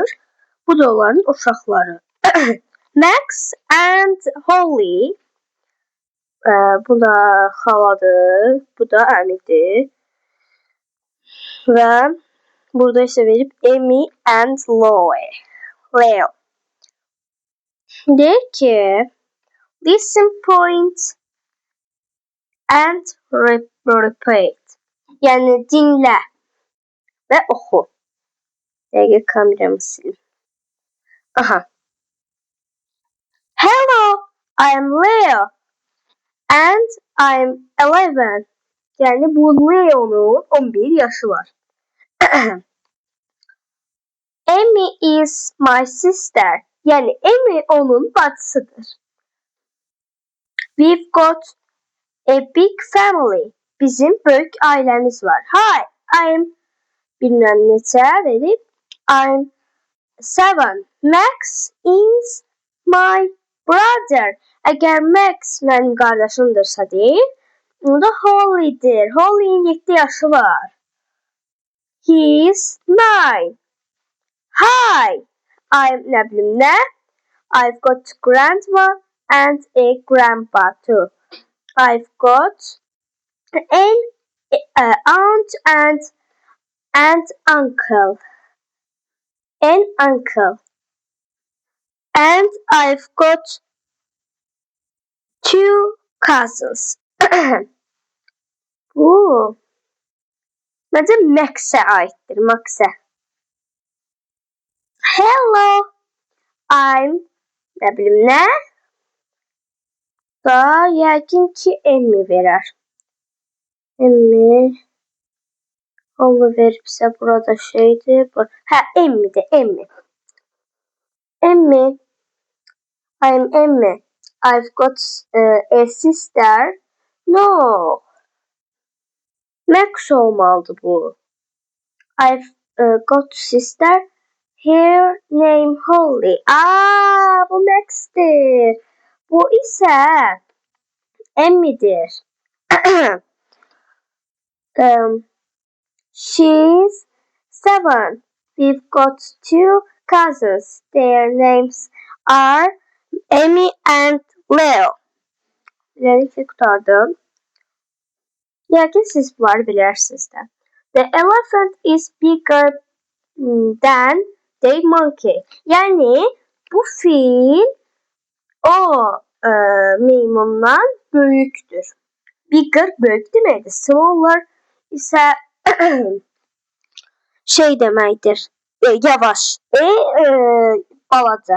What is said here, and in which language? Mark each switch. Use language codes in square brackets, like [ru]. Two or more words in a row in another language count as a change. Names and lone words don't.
[az] Bu da onların uşaqları. Max and Holly. Bu da xaladır, bu da əmidir. Və burada isə verib Amy and Leo. Deyir ki, [en] listen, point and repeat. [az] Yəni dinlə və oxu. Dəqiq kameramı silim. Aha. [en] Hello, I'm Leo and I'm 11. [az] Yəni bu Leo'nun 11 yaşı var. [en] Amy is my sister. [az] Yəni Amy onun bacısıdır. [en] We've got a big family. [az] Bizim böyük ailəmiz var. [en] Hi, I'm [az] bilmem neçə verib. [en] I'm 7. Max is my brother. [az] Əgər Max mənim qardaşımdırsa deyil, o da Holly'dir. Holly'nin 7 yaşı var. [en] He's 9. Hi, I'm [az] nə bilim nə. [en] I've got grandma and a grandpa too. I've got an aunt and uncle. An uncle. And I've got 2 cousins. [az] Bu məncə Max'ə aiddir. Max'ə. [en] Hello, I'm [az] nə bilim nə. Da yəqin ki Emmi verər. Emmi. Onu veribsə burada şeydir. Hə, Emmidir, Emmi. Emmi. [en] I'm Emmi. I've got a sister. No. [az] Max olmalıdır bu. [en] I've got sister. Her name Holly. [az] Bu Max'tir. Bu isə Emmy'dir. [en] um, she's 7. We've got 2 cousins. Their names are Amy and Leo. [tr] Bilerek kurtardım. [az] Yəqin siz bunları bilirsiniz də. [en] The elephant is bigger than the monkey. [az] Yəni bu fil o meymundan böyükdür. Bigger böyük deməkdir. Smaller isə şey deməkdir. Yavaş. Balaca.